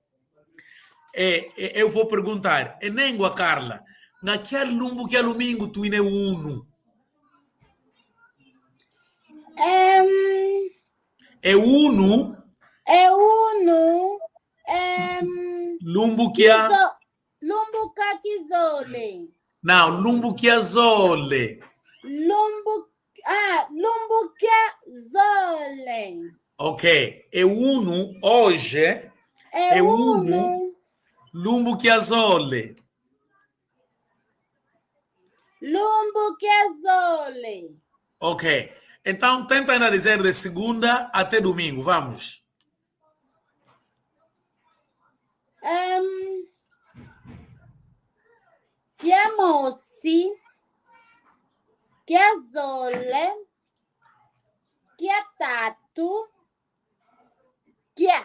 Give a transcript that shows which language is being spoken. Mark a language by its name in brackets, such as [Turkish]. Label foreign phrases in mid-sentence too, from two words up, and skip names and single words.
[Portuguese] Eu vou perguntar, Enengua Carla, naquele lumbo que é domingo [Kongo] tu ine uno? É uno? É uno. [Portuguese] Lumbo que é... [Kongo] Lumbu kakizole. [Portuguese] Não, lumbo que é zole. [Kongo] Lumbu kakizole. [Portuguese] Ok. É uno hoje. É [Kongo] uno. uno. [Portuguese] Lumbo que é zole. [Kongo] Lumbu kakizole. [Portuguese] Ok. Então, tenta ainda dizer de segunda até domingo. Vamos. [Kongo] Chiamosi, chiazole, chiatatu, chia,